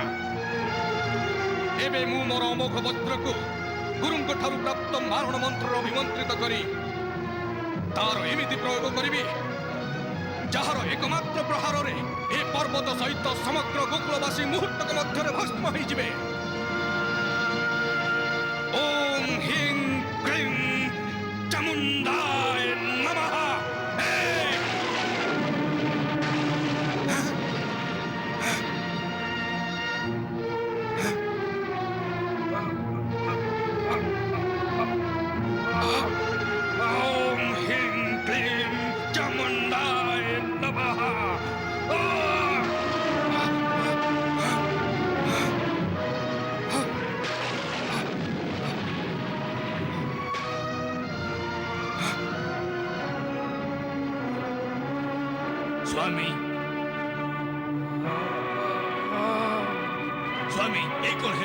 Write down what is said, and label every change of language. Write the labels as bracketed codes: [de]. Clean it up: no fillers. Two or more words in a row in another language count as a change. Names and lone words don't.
[or] ଏବେ ମୁଁ ମୋର ଅମୋଘ ବଜ୍ରକୁ ଗୁରୁଙ୍କ ଠାରୁ ପ୍ରାପ୍ତ ମାରଣ ମନ୍ତ୍ରରେ ଅଭିମନ୍ତ୍ରିତ କରି ତାର ଏମିତି ପ୍ରୟୋଗ କରିବି ଯାହାର ଏକମାତ୍ର ପ୍ରହାରରେ ଏ ପର୍ବତ ସହିତ ସମଗ୍ର ଗୋକୁଳବାସୀ ମୁହୂର୍ତ୍ତକ ମଧ୍ୟରେ ଭସ୍ମ ହେଇଯିବେ। [sa] ଓମ୍ ହିଂ କ୍ଳିଂ ଚାମୁଣ୍ଡାୟ ନମଃ। ओम हिं क्लीं चामुंडाय नमः। [or] ସ୍ୱାମୀ ସ୍ୱାମୀ ଏ କଣ ହେଲା?